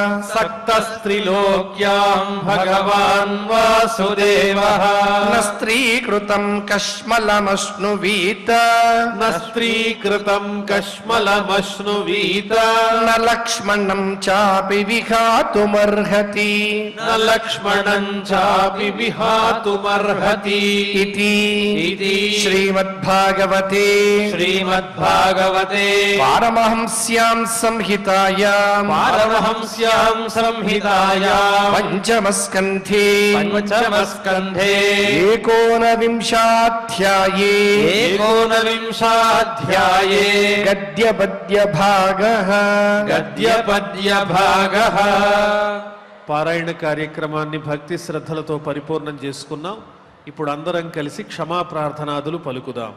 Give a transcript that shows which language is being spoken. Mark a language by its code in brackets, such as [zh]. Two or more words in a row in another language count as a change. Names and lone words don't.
[sa] न स्त्रीकृतं कश्मलमश्नुवीत न लक्ष्मणं चापि विहातुमर्हति इति श्रीमद्भागवते श्रीमद्भागवते पारमहंस्यां संहितायां पंचमस्कन्धे एकोनविंशाध्याये [te] గద్యపద్యభాగః పారాయణ కార్యక్రమాన్ని భక్తి శ్రద్ధలతో పరిపూర్ణం చేసుకున్నాం. ఇప్పుడు అందరం కలిసి క్షమా ప్రార్థనాదులు పలుకుదాం.